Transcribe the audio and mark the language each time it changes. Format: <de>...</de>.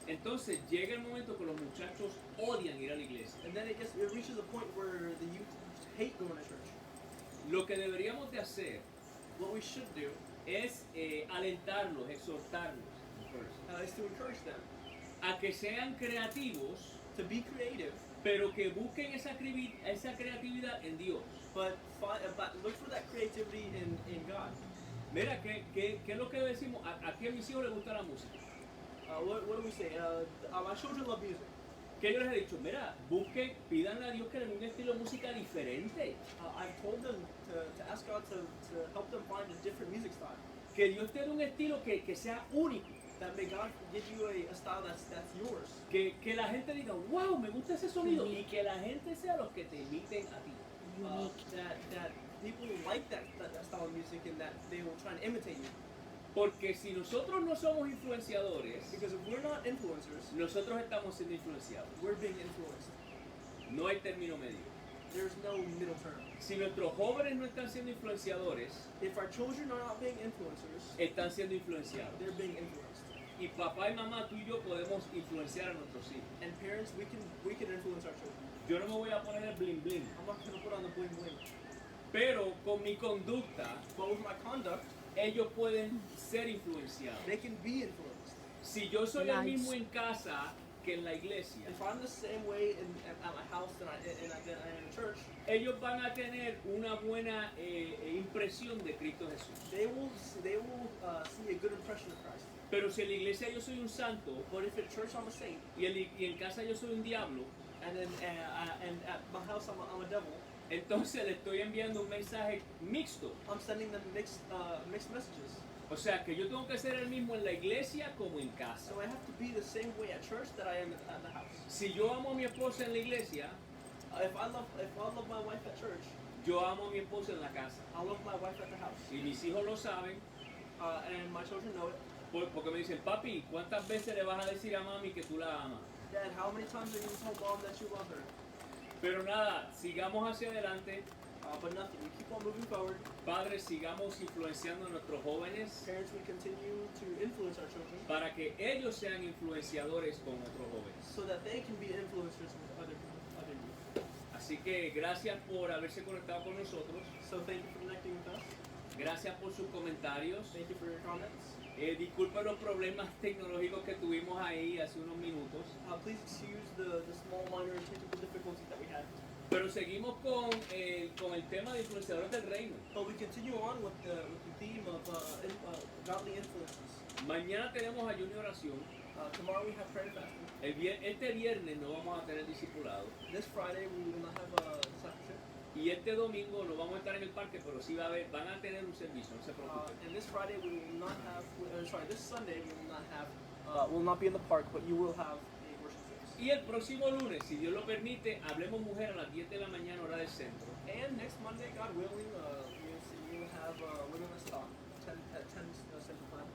<es>Entonces llega el momento que los muchachos odian ir a la iglesia.</es> <en>And then it reaches a point where the youth hate going to church.</en> <es>Lo que deberíamos de hacer</es> <en>What we should do</en> <es>es alentarlos, exhortarlos</es> <en>is to encourage them</en> <es>a que sean creativos,</es> <en>to be creative,</en> <es>pero que busquen esa creatividad en Dios.</es> <en>but look for that creativity in God.</en> <es>Mira, ¿qué es lo que decimos? Aquí a mis hijos les gusta la música.</es> <en>What do we say? My children love music.</en> <es>¿Qué yo les he dicho? Mira, busquen, pídanle a Dios que le dé un estilo de música diferente.</es> <en>I've told them to ask God to help them find a different music style.</en> <es>Que Dios te dé un estilo que sea único.</es> <en>That may God give you a style that's yours.</en> <es>Que la gente diga, wow, me gusta ese sonido. Y que la gente sea los que te imiten a ti.</es> <en>That people like that style of music and that they will try and imitate you.</en> <es>Porque si nosotros no somos influenciadores,</es> <en>Because if we're not influencers,</en> <es>nosotros estamos siendo influenciados.</es> <en>we're being influenced.</en> <es>No hay término medio.</es> <en>There's no middle term.</en> <es>Si nuestros jóvenes no están siendo influenciadores,</es> <en>If our children are not being influencers,</en> <es>están siendo influenciados.</es> <en>they're being influenced.</en> <es>Y papá y mamá, tú y yo podemos influenciar a nuestros hijos.</es> <en>And parents, we can influence our children.</en> <es>Yo no me voy a poner el bling bling,</es> <en>I'm not going to put on the bling bling.</en> <es>pero con mi conducta,</es> <en>But with my conduct,</en> <es>ellos pueden ser influenciados.</es> <en>they can be influenced.</en> <es>Si yo soy el</es> <en>Nice.</en> <es>mismo en casa que en la iglesia,</es> <en>If I'm the same way at my house than I am in church,</en> <es>ellos van a tener una buena impresión de Cristo Jesús.</es> <en>they will see a good impression of Christ.</en> <es>Pero si en la iglesia yo soy un santo</es> <en>But if at church I'm a saint,</en> <es>y en casa yo soy un diablo,</es> <en>and at my house I'm a devil,</en> <es>entonces le estoy enviando un mensaje mixto.</es> <en>I'm sending them mixed messages.</en> <es>O sea que yo tengo que ser el mismo en la iglesia como en casa.</es> <en>So I have to be the same way at church that I am at the house.</en> <es>Si yo amo a mi esposa en la iglesia,</es> <en>If I love my wife at church,</en> <es>yo amo a mi esposa en la casa.</es> <en>I love my wife at the house.</en> <es>Y mis hijos lo saben,</es> <en>And my children know it.</en> <es>porque me dicen, papi, ¿cuántas veces le vas a decir a mami que tú la amas?</es> <en>Dad, how many times are you going to tell mom that you love her?</en> <es>Pero nada, sigamos hacia adelante.</es> <en>But nothing. We keep on moving forward.</en> <es>Padres, sigamos influenciando a nuestros jóvenes</es> <en>Parents, we continue to influence our children</en> <es>para que ellos sean influenciadores con otros jóvenes.</es> <en>so that they can be influencers with other youth.</en> <es>Así que gracias por haberse conectado con nosotros.</es> <en>So thank you for connecting with us.</en> <es>Gracias por sus comentarios.</es> <en>Thank you for your comments.</en> <es>Disculpen los problemas tecnológicos que tuvimos ahí hace unos minutos.</es> <en>Please excuse the small minor technical difficulties that we had.</en> <es>Pero seguimos con el tema de influenciadores del reino.</es> <en>But we continue on with the theme of godly influences.</en> <es>Mañana tenemos ayuno y oración.</es> <en>Tomorrow we have prayer and fasting.</en> <es>Este viernes no vamos a tener discipulado.</es> <en>This Friday we will not have a discipleship.</en> <es>Y este domingo no vamos a estar en el parque, pero sí van a tener un servicio, no se preocupen.</es> <en>And this Friday we will not have. This Sunday we will not have. Will not be in the park, but you will have a worship service.</en> <es>Y el próximo lunes, si Dios lo permite, hablemos mujer a las 10 de la mañana hora del centro.</es> <en>And next Monday, God willing, we will have Women's Talk at 10 Central Time.</en>